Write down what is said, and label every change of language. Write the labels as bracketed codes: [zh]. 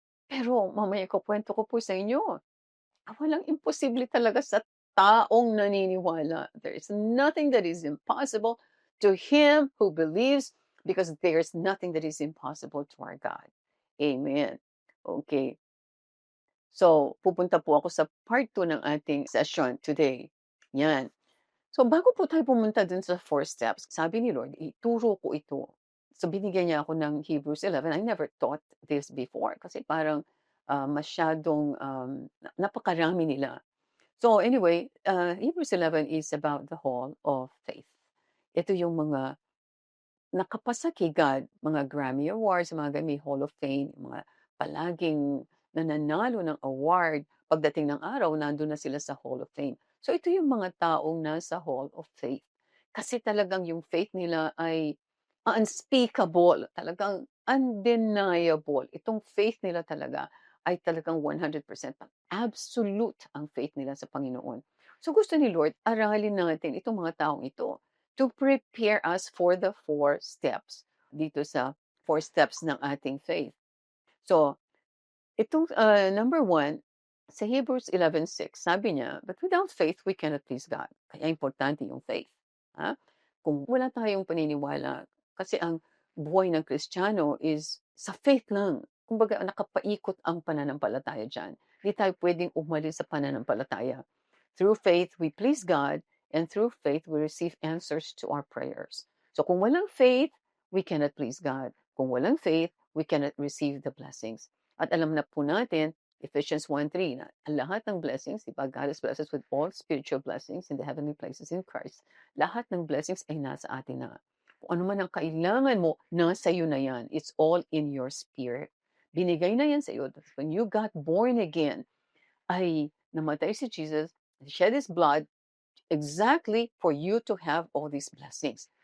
[tl] Pero mamaya ikukuwento ko po sa inyo, walang imposible talaga sa taong naniniwala. [en] There is nothing that is impossible to him who believes because there is nothing that is impossible to our God. Amen. Okay. [tl] So, pupunta po ako sa part 2 ng ating session today. Yan. So, bago po tayo pumunta dun sa 4 steps, sabi ni Lord, ituro ko ito. So, binigyan niya ako ng Hebrews 11. [en] I never taught this before [tl] kasi parang masyadong napakarami nila. [en] So, anyway, Hebrews 11 is about the hall of faith. [tl] Ito yung mga nakapasa kay God, mga Grammy Awards, mga may Hall of Fame, mga palaging nananalo ng award. Pagdating ng araw, nandun na sila sa Hall of Fame. So ito yung mga taong nasa Hall of Faith. Kasi talagang yung faith nila ay unspeakable, talagang undeniable. Itong faith nila talaga ay talagang 100% absolute ang faith nila sa Panginoon. So gusto ni Lord, aralin natin itong mga taong ito [en] to prepare us for the 4 steps [tl] dito sa 4 steps ng ating faith. So, itong number 1, sa Hebrews 11:6, sabi niya, [en] "But without faith, we cannot please God." [tl] Kaya importante yung faith. Ha? Kung wala tayong paniniwala, kasi ang buhay ng Kristiyano is sa faith lang. Kumbaga, nakapaikot ang pananampalataya dyan. Hindi tayo pwedeng umalis sa pananampalataya. [en] Through faith, we please God, and through faith, we receive answers to our prayers. So kung walang faith, we cannot please God. [tl] Kung walang faith, [en] we cannot receive the blessings. [tl] At alam na po natin, [en] Ephesians 1:3, na ang lahat ng blessings, di ba, God has blessed us with all spiritual blessings in the heavenly places in Christ. [tl] Lahat ng blessings ay nasa atin na. Kung ano man ang kailangan mo, nasa iyo na yan. [en] It's all in your spirit. [tl] Binigay na yan sa iyo. [en] When you got born again, [tl] ay namatay si Jesus, [en] shed His blood exactly for you to have all these blessings.